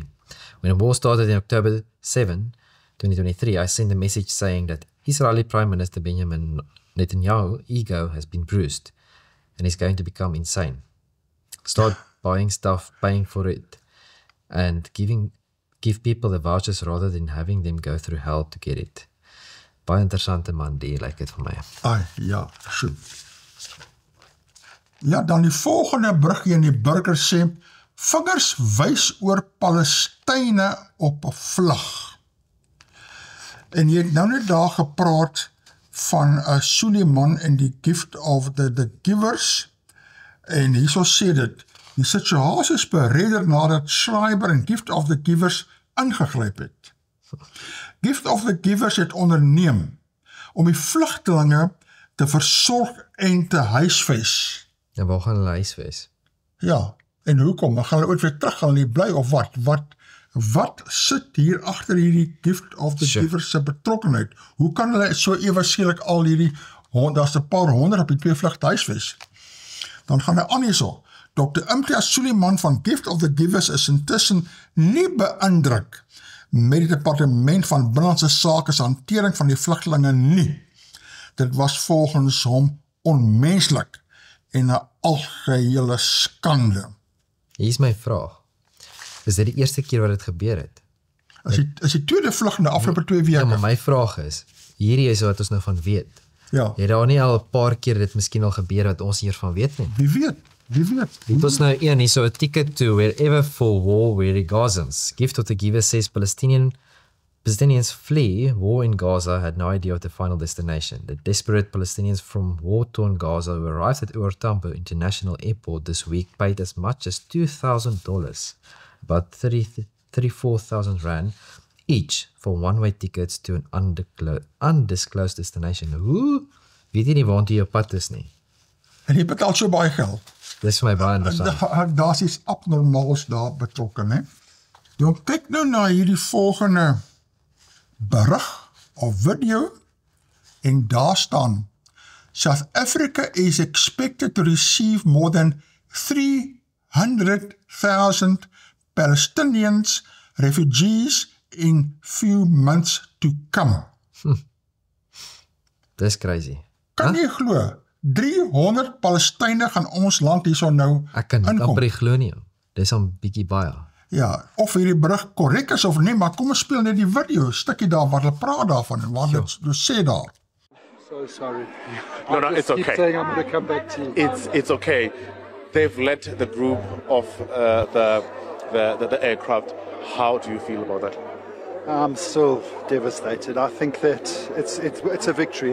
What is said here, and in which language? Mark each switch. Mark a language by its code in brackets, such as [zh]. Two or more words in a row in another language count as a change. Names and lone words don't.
[en] When the war started in October 7, 2023, I sent a message saying that Israeli Prime Minister Benjamin Netanyahu's ego has been bruised and is going to become insane. Start buying stuff, paying for it, and give people the vouchers rather than having them go through hell to get it. [af] Baie interessante man die, lyk dit vir my. Ja, so. Ja, dan die volgende bruggie in die burger sê, vingers wys oor Palestynë op 'n vlag. En jy het nou net daar gepraat van Suleiman en die Gift of the Givers, en hierso sê dit, die situasie is bereder nadat Schreiber en Gift of the Givers ingegryp het. Gift of the Givers het onderneem om die vlugtelinge te versorg en te huisves. En waar gaan hulle huisves? Ja, en hoekom? Dan gaan hulle ooit weer terug, gaan hulle bly of wat? Wat sit hier agter hierdie Gift of the Givers se betrokkenheid? Hoe kan hulle so ewe skielik al hierdie, daar's 'n paar honderd op die twee vlugte huisves? Dan gaan hy aan hierso. Dr. Imtiaz Suleiman van Gift of the Givers is intussen nie beïndruk met die Departement van Binnelandse Sake se hantering van die vlugtelinge nie. Dit was volgens hom onmenslik en 'n algehele skande. Hier is my vraag. Is dit die eerste keer wat dit gebeur het? Is die tweede vlug in die afgelope 2 weke? Ja, maar my vraag is, hierdie is wat ons nou van weet. Ja. Het daar nie al 'n paar keer dit miskien al gebeur wat ons hiervan weet nie? Wie weet? Dit was nou een, hierso [en] a ticket to wherever for war weary Gazans. Gift of the Giver says Palestinians flee war in Gaza had no idea of the final destination. The desperate Palestinians from war-torn Gaza who arrived at Tambo International Airport this week paid as much as $2,000, about 34,000 rand each for one-way tickets to an undisclosed destination. [af] Hoe? Weet jy nie waar jy op pad is nie? En jy betaal so baie geld. Dis vir my baie interessant. Daar's iets abnormaals daar betrokken, hè? Dan kyk nou na hierdie volgende berig of video, en daar staan, [en] South Africa is expected to receive more than 300,000 Palestinians refugees in few months to come. [af] Dis crazy. Kan jy glo? 300 Palestynë gaan ons land hierso nou ek kan dit amper glo nie. Dis 'n bietjie baie. Ja, of hierdie berig korrek is of nie, maar kom ons speel net die video, stukkie daar wat hulle praat daarvan en wat dit sê daar. [en] So sorry. No, it's okay. Keep saying I'm going to come back to you. It's okay. They've led the group of the aircraft. How do you feel about that? I'm still devastated. I think that it's a victory.